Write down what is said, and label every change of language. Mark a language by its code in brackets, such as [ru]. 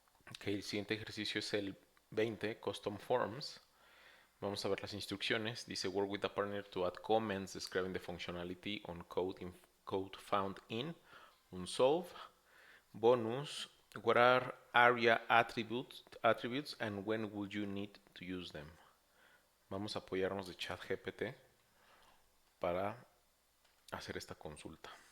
[es] Ok, el siguiente ejercicio es el 20, Custom Forms. Vamos a ver las instrucciones. Dice [en] work with a partner to add comments describing the functionality on code found in unsolved. Bonus, what are ARIA attributes and when would you need to use them? [es] Vamos a apoyarnos de ChatGPT para hacer esta consulta.